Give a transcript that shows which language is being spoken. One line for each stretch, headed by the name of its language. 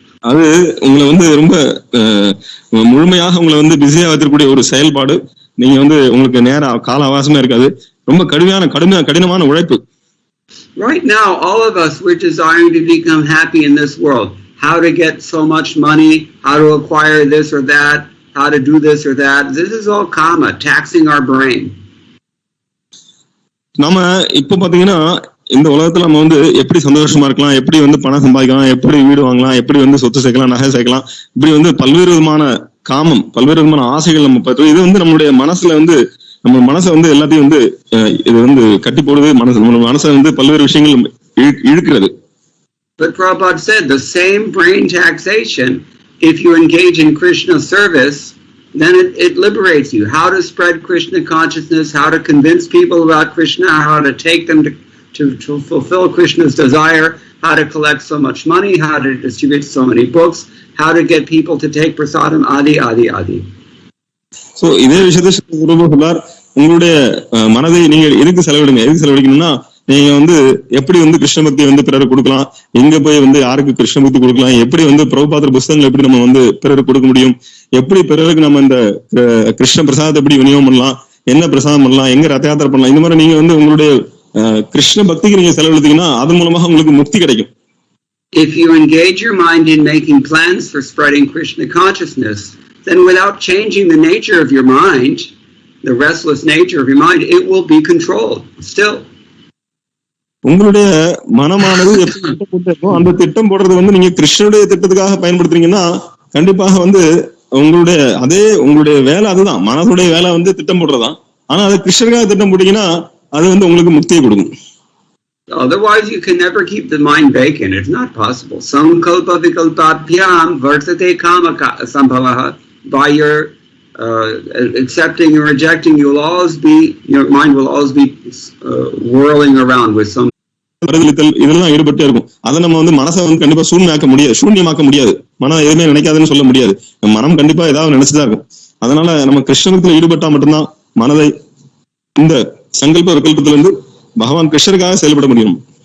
Tamil: அது உங்களை வந்து ரொம்ப முழுமையாக உங்களை வந்து பிஸியா வைத்திருக்கக்கூடிய ஒரு செயல்பாடு. நீங்க வந்து உங்களுக்கு நேர கால அவகாசமே இருக்காது, ரொம்ப கடினமான உழைப்பு.
English: Right now all of us, we're desiring to become happy in this world. How to get so much money, how to acquire this or that, how to do this or that. This is all karma, taxing our brain.
Tamil: நாம இப்ப பாத்தீங்கன்னா இந்த உலகத்துல நம்ம வந்து எப்படி சந்தோஷமா இருக்கலாம், எப்படி வந்து பணம் சம்பாதிக்கலாம், எப்படி வீடு வாங்கலாம், எப்படி வந்து சொத்து சேர்க்கலாம், நகை சேர்க்கலாம், இப்படி வந்து பல்வேறு விதமான காமம், பல்வேறு விதமான ஆசைகள் நம்ம பார்த்து இது வந்து நம்மளுடைய மனசுல வந்து நம்ம மனசை வந்து எல்லாத்தையும் வந்து இது வந்து கட்டி போடுது. மனசை வந்து பல்வேறு விஷயங்கள் இழுக்கிறது.
English: But Prabhupada said the same brain taxation, if you engage in Krishna service, then it liberates you. How to spread Krishna consciousness, how to convince people about Krishna, how to take them to fulfill Krishna's desire, how to collect so much money, how to distribute so many books, how to get people to take prasadam, adi, adi, adi.
Tamil: So, இதே விஷயத்தை சொல்றார், உங்களுடைய மனதை நீங்க எதுக்கு செலவழிக்கணும்னா, நீங்க எப்படி கிருஷ்ண பக்தி பிறருக்கு கொடுக்கலாம், எங்க போய் யாருக்கு கிருஷ்ண பக்தி கொடுக்கலாம், எப்படி பிரபுபாதர் புஸ்தகங்கள் எப்படி நம்ம பிறருக்கு கொடுக்க முடியும், எப்படி பிறருக்கு நம்ம இந்த கிருஷ்ண பிரசாதத்தை எப்படி விநியோகம் பண்ணலாம், என்ன பிரசாதம் பண்ணலாம், எங்க ரத யாத்திரை பண்ணலாம், இந்த மாதிரி நீங்க உங்களுடைய கிருஷ்ண பக்திக்கு நீங்க செலவழித்தீங்கன்னா அதன் மூலமாக உங்களுக்கு முக்தி கிடைக்கும்.
English: If you engage your mind in making plans for spreading Krishna consciousness, then without changing the nature of your mind, the restless nature of your mind, it will be controlled still.
Tamil: உங்களுடைய மனமானது எப்படி திட்டம் photo அந்த திட்டம் போடுறது நீங்க கிருஷ்ணனுடைய திட்டத்துக்காக பயன்படுத்துறீங்கன்னா கண்டிப்பாக உங்களுடைய வேலை அதுதான், மனதுடைய வேலை திட்டம் போடுறதுதான். ஆனா அது கிருஷ்ணனுக்காக திட்டம் போட்டீங்கன்னா அது உங்களுக்கு முக்தியை கொடுக்கும்.
English: Otherwise you can never keep the mind vacant. It's not possible.
Sanskrit: Sankalpa vikalpabhyam vartate kama sambhavaha.
English: By your accepting and rejecting, your mind will always be whirling around with some.
Tamil: இதெல்லாம் ஈடுபட்டே இருக்கும். அதை நம்ம மனசை கண்டிப்பா சூன்யமாக்க முடியாது. மனம் எதுவுமே நினைக்காதுன்னு சொல்ல முடியாது. மனம் கண்டிப்பா ஏதாவது நினைச்சுதான் இருக்கும். அதனால நம்ம கிருஷ்ணத்துல ஈடுபட்டா மட்டும்தான் மனதை இந்த சங்கல்ப விகல்பத்திலிருந்து பகவான் கிருஷ்ணருக்காக செயல்பட முடியும்.